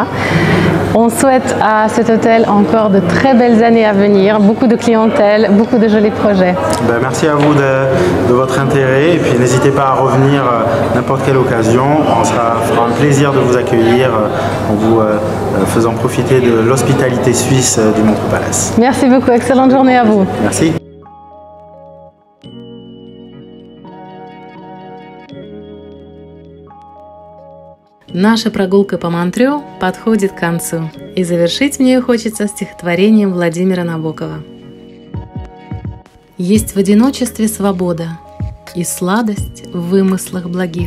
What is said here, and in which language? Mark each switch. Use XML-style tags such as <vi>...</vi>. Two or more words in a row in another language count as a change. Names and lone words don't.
<fr>On souhaite à cet hôtel encore de très belles années à venir, beaucoup de clientèle, beaucoup de jolis projets. Merci à vous de votre intérêt, et puis n'hésitez pas à revenir n'importe quelle occasion. On fera un plaisir de vous accueillir en vous faisant profiter de l'hospitalité suisse du Montreux Palace. Merci beaucoup, excellente journée à vous. Merci.</fr> <ru>Наша прогулка по Монтрё подходит к концу, и завершить мне ее хочется стихотворением Владимира Набокова. Есть в одиночестве свобода и сладость в вымыслах благих.</ru>